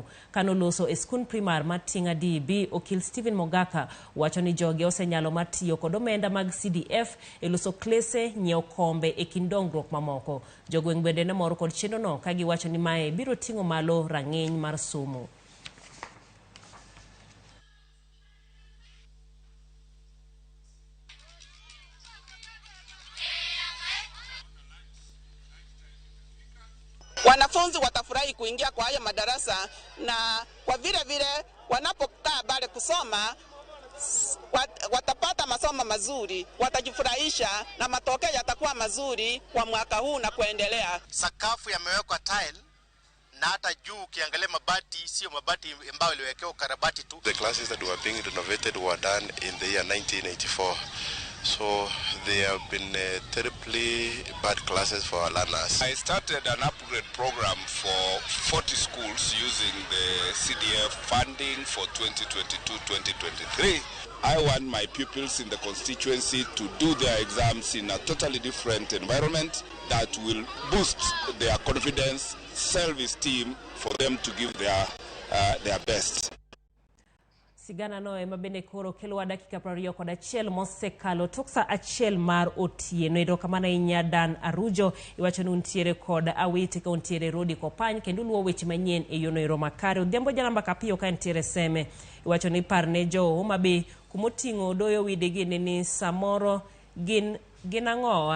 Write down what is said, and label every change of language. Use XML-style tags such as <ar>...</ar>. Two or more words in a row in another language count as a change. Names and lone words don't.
<luo>Kano loso e skund primar mar Tinga DB, okil Stephen Mogaka wacho ni joge osenyalo mar tiyo kod omenda mag CDF e loso klese, nyiewo kombe e kind dongruok mamoko. Jogweng' bende ne mor kod chenrono ka giwacho ni mae biro ting'o malo rang'iny mar somo.</luo> <sw>Wanafunzi watafurahi kuingia kwa haya madarasa, na kwa vile wanapokaa pale kusoma watapata masomo mazuri, watajifurahisha na matokeo yatakuwa mazuri kwa mwaka huu na kuendelea. Sakafu yamewekwa tile na hata juu ukiangalia mabati sio mabati ambayo iliwekewa karabati tu.</sw> <en>The classes that were being renovated were done in the year 1984. So they have been terribly bad classes for our learners. I started an upgrade program for 40 schools using the CDF funding for 2022-2023. I want my pupils in the constituency to do their exams in a totally different environment that will boost their confidence, self-esteem for them to give their best.</en> <luo>Sigana no ema bende koro kelo dakika 21 mosekalo toksa achiel mar otieno. Erokamano inya Dan Arujo iwacho ni untiere kod awiti ka untiere Rodi Kopany kendo luwo weche manyien e yono ero makare. Odhiambo jalamba kapiyo ka ntiere Seme iwacho ni parne jo Homa Bay kumoting'o doyo widegi ni samoro gin ang'owa.</luo>